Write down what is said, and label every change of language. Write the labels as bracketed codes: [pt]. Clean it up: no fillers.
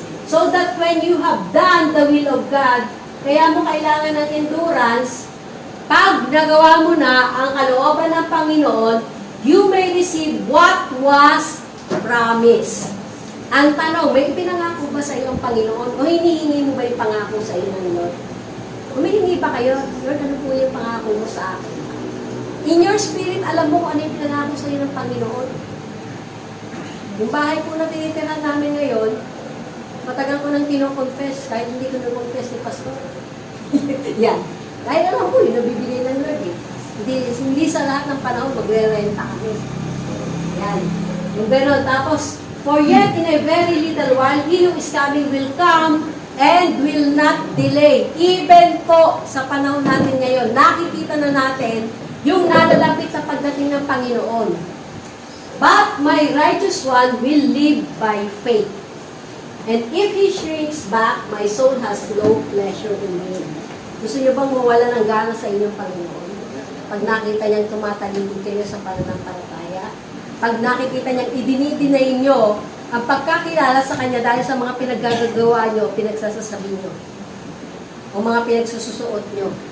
[en] So that when you have done the will of God, [tl] kaya mo kailangan ng endurance, pag nagawa mo na ang kalooban ng Panginoon, [en] you may receive what was promised. [tl] Ang tanong, may ipinangako ba sa iyo ang Panginoon? O hinihingi mo ba yung pangako sa iyo ng Lord? Humihingi ba kayo? Lord, ano po yung pangako mo sa akin? [en] In your spirit, [tl] alam mo kung ano yung pinangako sa iyo ng Panginoon? Yung bahay po na tinitirahan namin ngayon, matagal ko nang kino-confess, kahit hindi ko na-confess ni Pastor. Yan. Dahil alam po, yun nabibigay ng Lord eh. Hindi sa lahat ng panahon magre-renta kami. Yan. Yung gano'n. [en] Tapos, for yet in a very little while, He who is coming will come and will not delay. [tl] Even po sa panahon natin ngayon, nakikita na natin yung nalalapit sa pagdating ng Panginoon. [en] But my righteous one will live by faith. And if he shrinks back, my soul has no pleasure in him. [tl] Gusto niyo bang mawala ng gana sa inyong Panginoon? Pag nakita niyang tumatalikod kayo sa pananampalataya, pag nakikita niyang idinidinay niyo ang pagkakilala sa Kanya dahil sa mga pinaggagawa niyo, pinagsasasabi niyo, o mga pinagsusuot niyo.